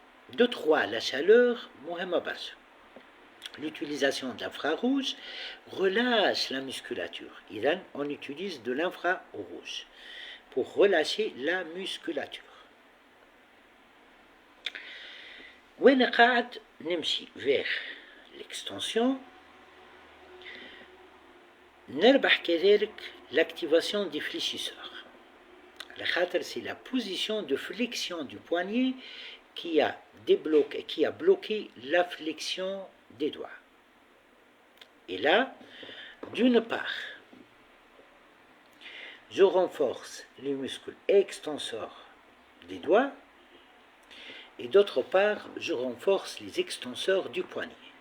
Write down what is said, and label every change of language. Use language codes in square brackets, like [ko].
[fr] De 3, la chaleur, [ar] مهمة برشا. [fr] L'utilisation de l'infrarouge relâche la musculature. On utilise de l'infrarouge pour relâcher la musculature. [ar] وين قاعد نمشي [fr] vers l'extension. [ar] نربح كذلك [fr] l'activation des fléchisseurs. C'est la position de flexion du poignet qui a bloqué la flexion des doigts. Et là, d'une part, je renforce les muscles extenseurs des doigts et d'autre part, je renforce les extenseurs du poignet.